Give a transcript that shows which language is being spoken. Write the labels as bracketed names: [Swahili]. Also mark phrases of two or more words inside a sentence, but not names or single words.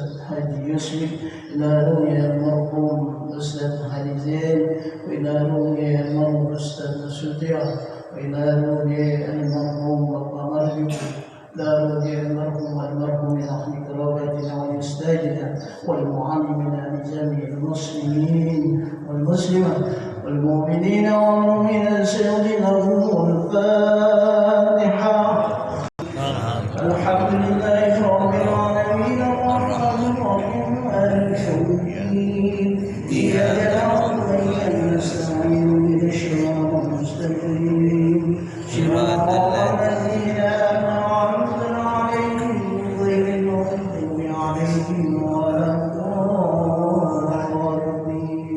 [Arabic] Haji Yusuf, إلى روح المرحوم Ustaz Haji Zain، وإلى روح المرحوم Ustaz Sutia، وإلى روح المرحوم Bapak Marjuki، إلى روح المرحوم أهل قرابتنا وأستاذنا والمعلمين لجميع المسلمين والمسلمات والمؤمنين والمؤمنات سيدنا الفاتحة. الحمد لله رب العالمين الرحمن الرحيم مالك يوم الدين إياك نعبد وإياك نستعين اهدنا الصراط المستقيم صراط الذين أنعمت عليهم غير المغضوب عليهم ولا الضالين.